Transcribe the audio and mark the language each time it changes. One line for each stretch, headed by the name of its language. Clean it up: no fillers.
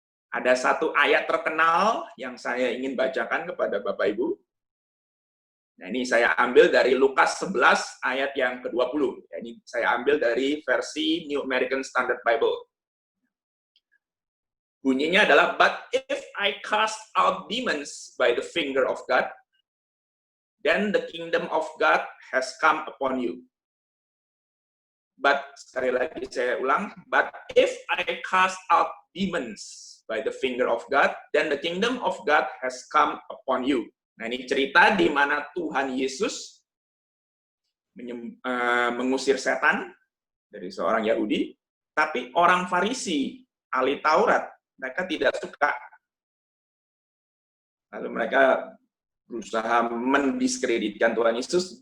Indonesian: Ada satu ayat terkenal yang saya ingin bacakan kepada Bapak Ibu. Nah, ini saya ambil dari Lukas 11 ayat yang ke-20. Ini saya ambil dari versi New American Standard Bible. Bunyinya adalah,
English: "But if I cast out demons by the finger of God, then the kingdom of God has come upon you." But,
Indonesian: sekali lagi saya ulang,
English: "But if I cast out demons by the finger of God, then the kingdom of God has come upon you."
Indonesian: Nah, ini cerita di mana Tuhan Yesus mengusir setan dari seorang Yahudi, tapi orang Farisi, ahli Taurat, mereka tidak suka. Lalu mereka berusaha mendiskreditkan Tuhan Yesus.